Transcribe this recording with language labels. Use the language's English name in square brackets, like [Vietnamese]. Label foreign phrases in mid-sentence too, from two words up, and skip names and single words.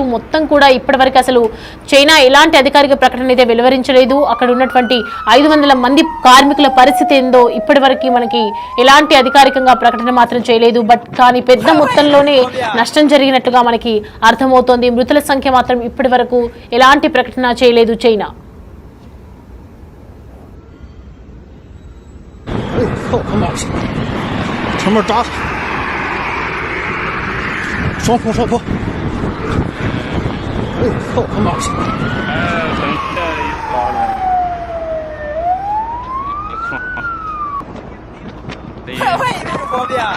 [Telugu] మొత్తం కూడా ఇప్పటివరకు అసలు చైనా ఎలాంటి అధికారిక ప్రకటన అయితే వెలువరించలేదు. అక్కడ ఉన్నటువంటి 500 మంది కార్మికుల పరిస్థితి ఏందో ఇప్పటివరకు మనకి ఎలాంటి అధికారికంగా ప్రకటన మాత్రం చేయలేదు. కానీ పెద్ద మొత్తంలోనే నష్టం జరిగినట్టుగా మనకి అర్థమవుతోంది. మృతుల సంఖ్య మాత్రం ఇప్పటి వరకు ఎలాంటి ప్రకటన చేయలేదు చైనా. [Chinese] 他妈的，前面扎他，双坡双坡，他妈的，等这一把了，快快不方便。